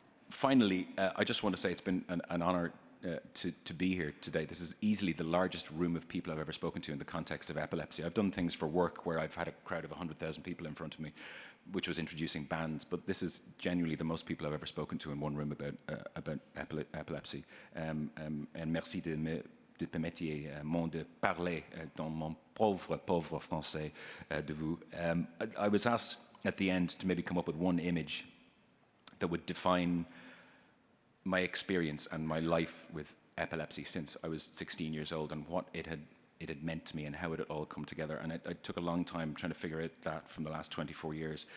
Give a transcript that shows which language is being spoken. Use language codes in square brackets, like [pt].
[en] Finally, I just want to say it's been an honour to be here today. This is easily the largest room of people I've ever spoken to in the context of epilepsy. I've done things for work where I've had a crowd of 100,000 people in front of me, which was introducing bands, but this is genuinely the most people I've ever spoken to in one room about epilepsy. [fr] And merci de me de parler dans mon pauvre français de vous. [en] I was asked at the end to maybe come up with one image that would define my experience and my life with epilepsy since I was 16 years old, and what it had meant to me and how it had all come together. And it took a long time trying to figure out that from the last 24 years.